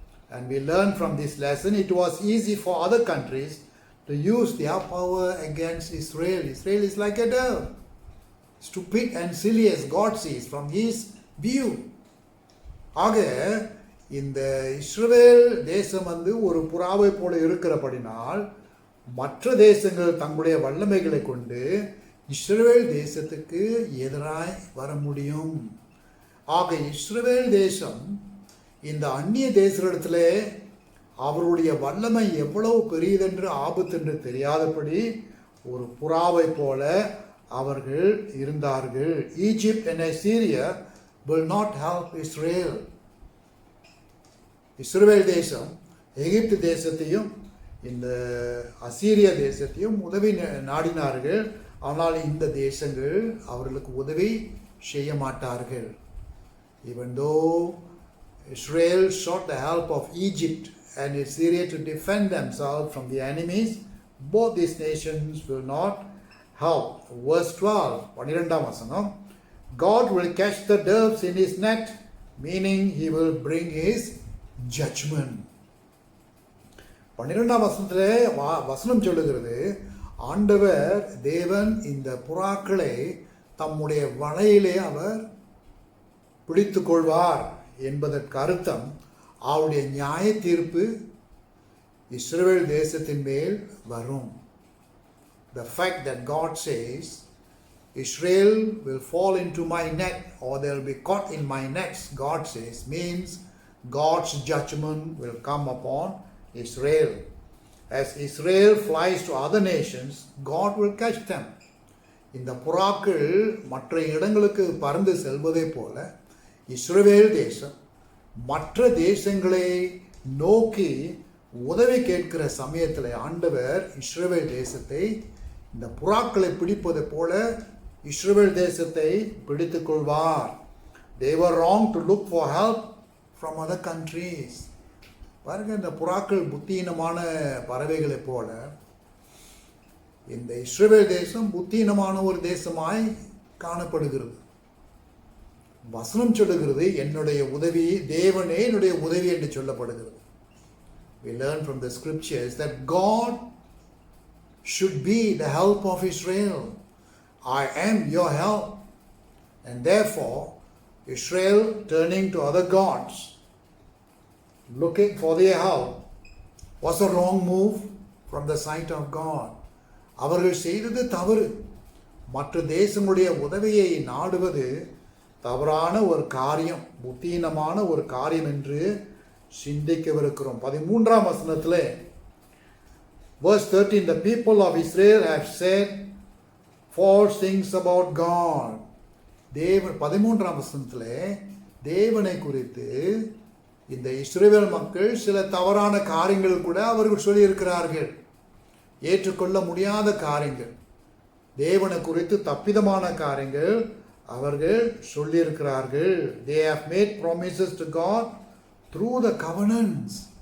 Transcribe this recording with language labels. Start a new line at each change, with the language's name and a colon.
English: And we learn from this lesson, it was easy for other countries to use their power against Israel. Israel is like a dove, stupid and silly as God sees from his view.
Tamil: ஆக இந்த இஸ்ரவேல் தேசம் ஒரு புறாவை போல இருக்கிறபடினால் மற்ற தேசங்கள் தங்களுடைய வல்லமைகளை கொண்டு இஸ்ரவேல் தேசத்துக்கு எதிராய் வர முடியும். ஆக இஸ்ரவேல் தேசம் இந்த அந்நிய தேசத்தில அவருடைய வல்லமை எவ்வளவு பெரியதென்று ஆபத்தென்று தெரியாதபடி ஒரு புறாவை போல அவர்கள் இருந்தார்கள்.
English: Egypt and Assyria will not help Israel.
Tamil: இஸ்ரவேல் தேசம் எகிப்து தேசத்தையும் இந்த அசீரிய தேசத்தையும் உதவி நாடினார்கள். ஆனால் இந்த தேசங்கள் அவர்களுக்கு உதவி செய்ய மாட்டார்கள்.
English: Even though Israel sought the help of Egypt and Assyria to defend themselves from the enemies, both these nations will not help. Verse 12,
Tamil: 12ஆம் வசனம்,
English: God will catch the doves in his net, meaning he will bring his judgment.
Tamil: 12ஆம் வசனத்திலே வசனம் சொல்லுகிறது, ஆண்டவர் தேவன் இந்த புறாக்களை தம்முடைய வலையிலே அவர் பிடித்து கொள்வார் என்பதற்கு அர்த்தம் அவருடைய நியாய தீர்ப்பு இஸ்ரவேல் தேசத்தின் மேல் வரும்.
English: The fact that God says Israel will fall into my net or they will be caught in my nets, God says, means God's judgment will come upon Israel. As Israel flies to other nations, God will catch them.
Tamil: இந்த புறாக்கள் மற்ற இடங்களுக்கு பறந்து செல்வதை போல இஸ்ரவேல் தேசம் மற்ற தேசங்களை நோக்கி உதவி கேட்கிற சமயத்தில் ஆண்டவர் இஸ்ரவேல் தேசத்தை இந்த புறாக்களை பிடிப்பதை போல இஸ்ரவேல் தேசத்தை பிடித்துக் கொள்வார்.
English: They were wrong to look for help from other countries.
Tamil: பாருங்க, இந்த புறாக்கள் புத்தீனமான பறவைகளை போல இந்த இஸ்ரவேல் தேசம் புத்தீனமான ஒரு தேசமாய் காணப்படுகிறது. வசனம் சொல்லுகிறது, என்னுடைய உதவி தேவனே என்னுடைய உதவி என்று சொல்லப்படுகிறது.
English: We learn from the scriptures that God should be the help of Israel. I am your help. And therefore, Israel turning to other gods, looking for their help, was a wrong move from the sight of God.
Tamil: அவர்கள் செய்தது தவறு. மற்ற தேசங்களுடைய உதவியை நாடுவது தவறான ஒரு காரியம், புத்தீனமான ஒரு காரியம் என்று சிந்திக்கவிருக்கிறோம். 13ஆம் வசனத்தில்
English: verse 13, the people of Israel have said false things about God.
Tamil: தேவன் 13ஆம் வசனத்தில் தேவனை குறித்து இந்த இஸ்ரவேல் மக்கள் சில தவறான காரியங்கள் கூட அவர்கள் சொல்லியிருக்கிறார்கள். ஏற்றுக்கொள்ள முடியாத காரியங்கள், தேவனை குறித்து தப்பிதமான காரியங்கள் அவர்கள் சொல்லியிருக்கிறார்கள்.
English: They have made promises to God through the covenants.